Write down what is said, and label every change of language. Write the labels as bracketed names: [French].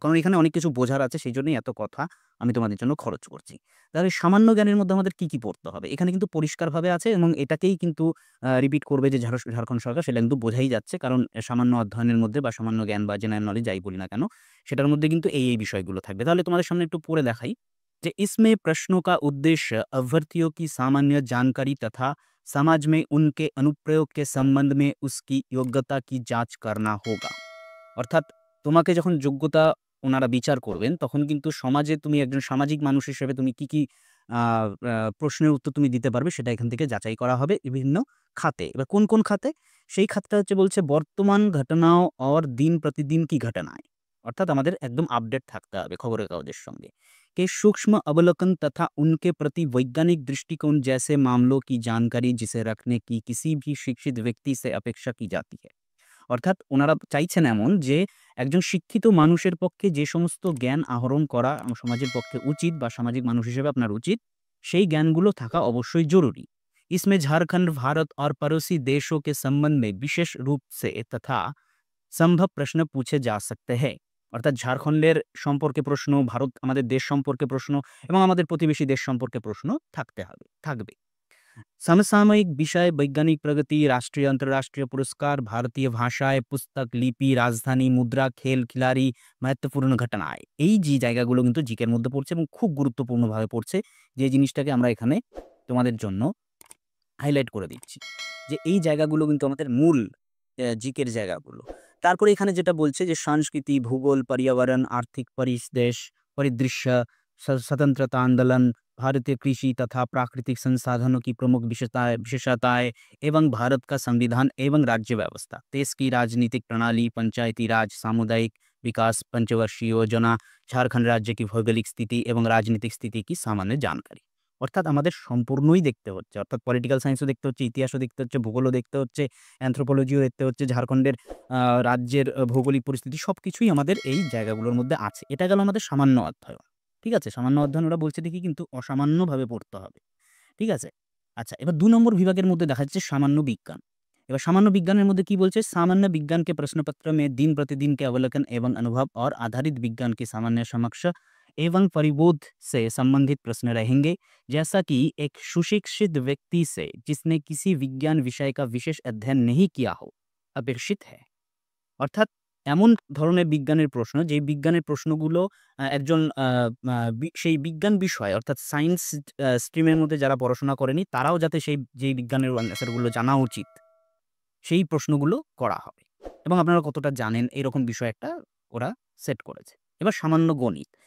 [Bangla] কারণ এখানে অনেক কিছু বোঝার আছে, সেইজন্যই এত কথা আমি তোমাদের জন্য খরচ করছি। তাহলে সামান্য জ্ঞানের মধ্যে আমাদের কি, কি পড়তে হবে? এখানে কিন্তু পরিষ্কারভাবে আছে এবং এটাকেই কিন্তু রিপিট করবে যে ঝাড়খণ্ড সরকার, সেটা কিন্তু বোঝাই যাচ্ছে। কারণ সামান্য অধ্যয়নের মধ্যে বা সামান্য জ্ঞান বা জেনারেল নলেজ যাই বলি না কেন, সেটার মধ্যে কিন্তু এই বিষয়গুলো থাকবে। তাহলে তোমাদের সামনে একটু পড়ে দেখাই যে [Hindi] इसमें प्रश्नों का उद्देश्य अभ्यर्थियों की सामान्य जानकारी तथा समाज में उनके अनुप्रयोग के संबंध में उसकी योग्यता की जांच करना होगा। [Bangla] অর্থাৎ তোমাকে যখন যোগ্যতা ওনারা বিচার করবেন, তখন কিন্তু সমাজে তুমি একজন সামাজিক মানুষ হিসেবে তুমি কি, কি আ আ প্রশ্নের উত্তর তুমি দিতে পারবে সেটা এখান থেকে যাচাই করা হবে বিভিন্ন খাতে। এবার কোন, কোন খাতে? সেই খাতটা হচ্ছে বলছে বর্তমান ঘটনাও [Hindi] और दिन प्रतिदिन की घटनाएँ। [Bangla] অর্থাৎ আমাদের একদম আপডেট থাকতে হবে খবরের কাগজের সঙ্গে। [Hindi] के सूक्ष्म अवलोकन तथा उनके प्रति वैज्ञानिक दृष्टिकोण जैसे मामलों की जानकारी जिसे रखने की किसी भी शिक्षित व्यक्ति से अपेक्षा की जाती है। [Bangla] অর্থাৎ ওনারা চাইছেন এমন যে একজন শিক্ষিত মানুষের পক্ষে যে সমস্ত জ্ঞান আহরণ করা সমাজের পক্ষে উচিত বা সামাজিক মানুষ হিসেবে আপনার উচিত, সেই জ্ঞানগুলো থাকা অবশ্যই জরুরি। [Hindi] इसमें झारखंड, भारत और पड़ोसी देशों के संबंध में विशेष रूप से तथा সম্ভব প্রশ্ন पूछे जा सकते हैं। [Bangla] অর্থাৎ ঝাড়খণ্ডের সম্পর্কে প্রশ্ন, ভারত আমাদের দেশ সম্পর্কে প্রশ্ন এবং আমাদের প্রতিবেশী দেশ সম্পর্কে প্রশ্ন থাকবে। [Hindi] समसामयिक विषय वैज्ञानिक प्रगति, राष्ट्रीय अंतर्राष्ट्रीय पुरस्कार, भारतीय भाषाएँ, पुस्तक, लिपि, राजधानी, मुद्रा, खेल, খিলাড়ি, महत्वपूर्ण ঘটনায়। [Bangla] এই যে জায়গাগুলো কিন্তু জিকের মধ্যে পড়ছে এবং খুব গুরুত্বপূর্ণভাবে পড়ছে। যে জিনিসটাকে আমরা এখানে তোমাদের জন্য হাইলাইট করে দিচ্ছি। যে এই জায়গাগুলো কিন্তু আমাদের মূল জিকের জায়গাগুলো। তারপরে এখানে যেটা বলছে যে সংস্কৃতি, ভূগোল, [Hindi] पर्यावरण, आर्थिक परिदृश्य, स्वतंत्रता आंदोलन, भारतीय कृषि तथा प्राकृतिक संसाधनों की प्रमुख विशेषताएँ एवं भारत का संविधान एवं राज्य व्यवस्था, देश की राजनीतिक प्रणाली, पंचायती राज, सामुदायिक विकास, पंचवर्षीय योजना, झारखंड राज्य की भौगोलिक स्थिति एवं राजनीतिक स्थिति की सामान्य जानकारी। [Bangla] অর্থাৎ আমাদের সম্পূর্ণই দেখতে হচ্ছে। অর্থাৎ পলিটিক্যাল সায়েন্সও দেখতে হচ্ছে, ইতিহাসও দেখতে হচ্ছে, ভূগোলও দেখতে হচ্ছে, অ্যানথ্রোপোলজিও দেখতে হচ্ছে, ঝাড়খণ্ডের রাজ্যের ভৌগোলিক পরিস্থিতি সবকিছুই আমাদের এই জায়গাগুলোর মধ্যে আছে। এটা গেল আমাদের সামান্য অধ্যয়ন। ঠিক আছে? সামান্য অধ্যয়ন ওরা বলছে দেখি কিন্তু অসামান্যভাবে পড়তে হবে। ঠিক আছে? আচ্ছা, এবার ২ নম্বর বিভাগের মধ্যে দেখা যাচ্ছে সামান্য বিজ্ঞান। এবার সামান্য বিজ্ঞানের মধ্যে কি বলছে? [Hindi] सामान्य विज्ञान के प्रश्न पत्र में दिन प्रतिदिन के अवलोकन एवं अनुभव और आधारित विज्ञान की सामान्य समक्ष एवं परिबोध से संबंधित प्रश्न रहेंगे। जैसा कि एक सुशिक्षित व्यक्ति से जिसने किसी विज्ञान विषय का विशेष अध्ययन नहीं किया हो, अपेक्षित है। [Bangla] অর্থাৎ এমন ধরনের বিজ্ঞানের প্রশ্ন, যেই বিজ্ঞানের প্রশ্নগুলো একজন আ মা বি সেই বিজ্ঞান বিষয় অর্থাৎ সায়েন্স স্ট্রিমের মধ্যে যারা পড়াশোনা করেনি তারাও যাতে যেই বিজ্ঞানের অ্যান্সার গুলো জানা উচিত, সেই প্রশ্নগুলো করা হবে। এবং আপনারা কতটা জানেন এরকম বিষয় একটা ওরা সেট করেছে। এবার সামান্য গণিত।